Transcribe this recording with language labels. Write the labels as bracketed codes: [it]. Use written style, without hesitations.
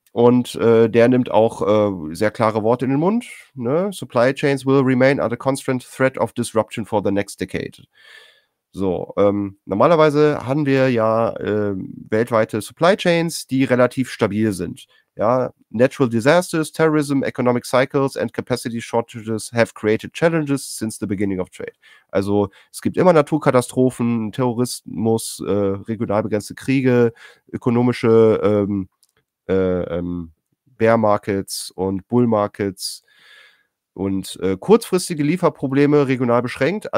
[de] Und der nimmt auch sehr klare Worte in den Mund. Ne? [en] Supply chains will remain under constant threat of disruption for the next decade. [de] So, normalerweise haben wir ja weltweite Supply chains, die relativ stabil sind. [en] Ja, natural disasters, terrorism, economic cycles and capacity shortages have created challenges since the beginning of trade. [de] Also es gibt immer Naturkatastrophen, Terrorismus, regional begrenzte Kriege, ökonomische Bear Markets und Bull Markets und kurzfristige Lieferprobleme regional beschränkt.